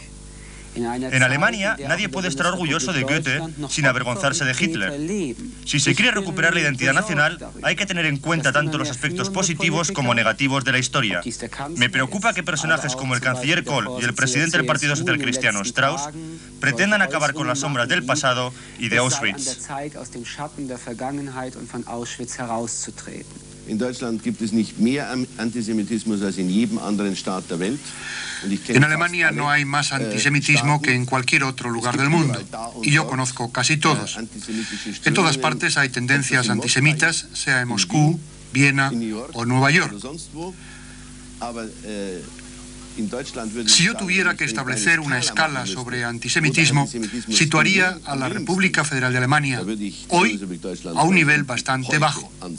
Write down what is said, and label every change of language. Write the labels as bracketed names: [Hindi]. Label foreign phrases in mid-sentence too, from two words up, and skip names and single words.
[Spanish] En Alemania nadie puede estar orgulloso de Goethe sin avergonzarse de Hitler. Si se quiere recuperar la identidad nacional, hay que tener en cuenta tanto los aspectos positivos como negativos de la historia. Me preocupa que personajes como el canciller Kohl y el presidente del Partido Social Cristiano, Strauss, pretendan acabar con las sombras del pasado y de Auschwitz. [German] In Deutschland gibt es nicht mehr Antisemitismus als in jedem anderen Staat der Welt. [Spanish] En Alemania no hay más antisemitismo que en cualquier otro lugar del mundo, y yo conozco casi todos. En todas partes hay tendencias antisemitas, sea en Moscú, Viena o Nueva York. Si yo tuviera que establecer una escala sobre antisemitismo, situaría a la República Federal de Alemania hoy a un nivel bastante bajo.